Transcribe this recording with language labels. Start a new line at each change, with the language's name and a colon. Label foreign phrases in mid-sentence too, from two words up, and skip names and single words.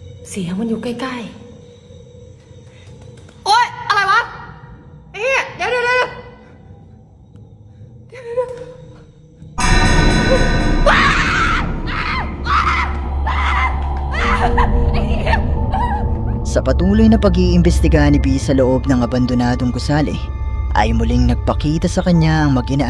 Thai: เสียงมันอยู่ใกล้ๆ โอ๊ย อะไรวะไอ้เหี้ยเดี๋ยว
Filipino: Sa patuloy na pag-iimbestiga ni B sa loob ng abandonadong gusali, ay muling nagpakita sa kanya ang mag-ina.